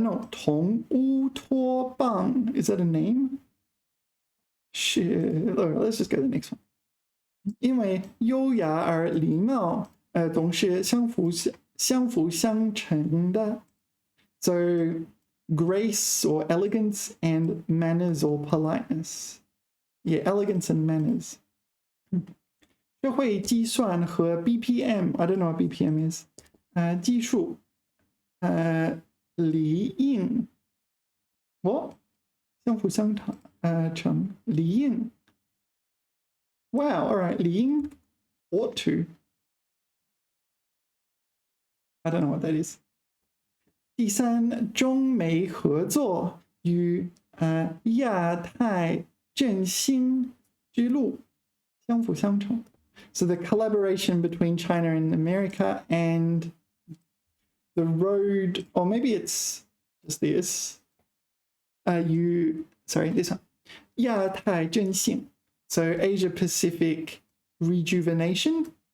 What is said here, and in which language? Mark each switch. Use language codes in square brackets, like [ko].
[en] 同乌托邦, is that a name? Shit. Let's just go to the next one. [zh] 因为优雅而礼貌总是相辅相成的. [en] So grace or elegance and manners or politeness. Yeah, elegance and manners. [zh] 社会计算和 [en] BPM, I don't know what BPM is. [zh] 技术理应 what? [en] 相辅相成理应 Wow, all right, 理应 ought to. I don't know what that is. [zh] 第三，中美合作与亚太振兴之路相辅相成. [en] So the collaboration between China and America and the road, or maybe it's just this. This one. 亚太振兴. So Asia Pacific rejuvenation.